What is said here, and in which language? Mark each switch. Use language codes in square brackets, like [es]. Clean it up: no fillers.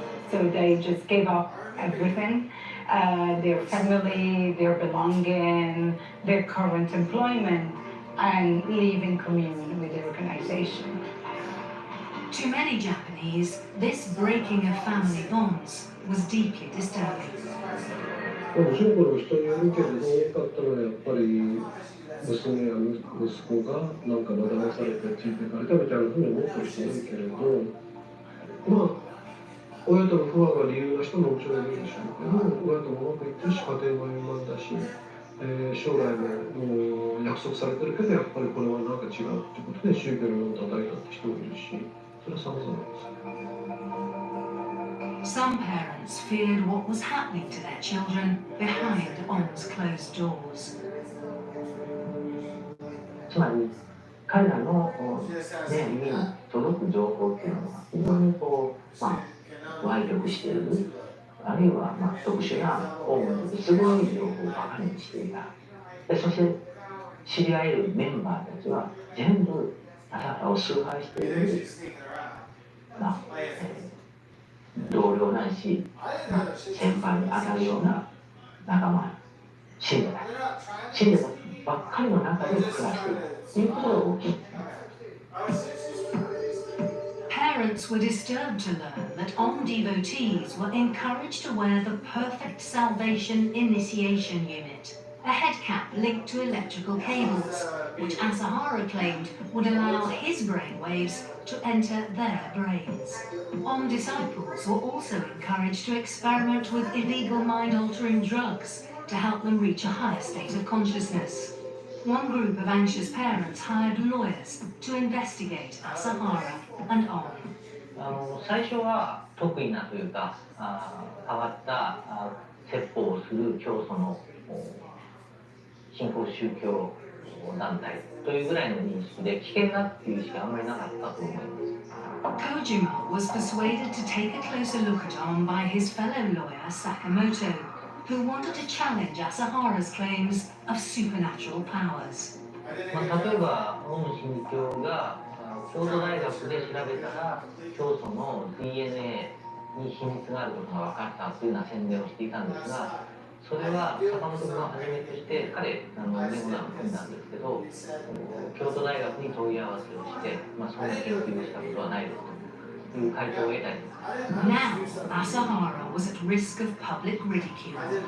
[en] So they just gave up everything, their family, their belonging, their current employment, and live in communion with the organization. To many Japanese, this breaking of family bonds was deeply disturbing. [ja] もちろんこれ人によるけれど多かったのはやっぱり娘や息子がなんか惑わされてついていかれたみたいなふうに思ってる人もいるけれど、まあ親との不和が理由な人ももちろんいるでしょうけど、親ともうまくいってるし家庭も円満だし、将来も約束されてるけどやっぱりこれはなんか違うってことで宗教の叩いたって人もいるし、それは様々です。 [en] Some parents feared what was happening to their children behind Om's closed doors. [ja] つまり彼らの目に届く情報っていうのは非常に歪曲している、あるいは特殊なオウムの都合いい情報をバカにしていた。でそして知り合えるメンバーたちは全部朝原を崇拝している、同僚ないし、先輩に当たるような仲間、信者たばっかりの中で暮らしているということが大きい。 [en] Parents were disturbed to learn that Om devotees were encouraged to wear the Perfect Salvation Initiation Unit, a head cap linked to electrical cables, which Asahara claimed would allow his brainwaves to enter their brains. Om disciples were also encouraged to experiment with illegal mind-altering drugs to help them reach a higher state of consciousness. One group of anxious parents hired lawyers to investigate Asahara and Om. [ja] 最初は得意なというか変わった説法をする教祖の新興宗教団体というぐらいの認識で、危険だっていう意識はあんまりなかったと思います。 [en] Kojima was persuaded to take a closer look at Arm by his fellow lawyer Sakamoto, who wanted to challenge Asahara's claims of supernatural powers. [ja] 例えば、オウム真理教が京都大学で調べたら、教祖の DNA に秘密があることが分かったというような宣伝をしていたんですが、それは坂本君をはじめとして、彼、弁護団を組んだんですけど、京都大学に問い合わせをして、そんな研究をしたことはないですという回答を得たり。 [en] Now, Asahara was at risk of public ridicule.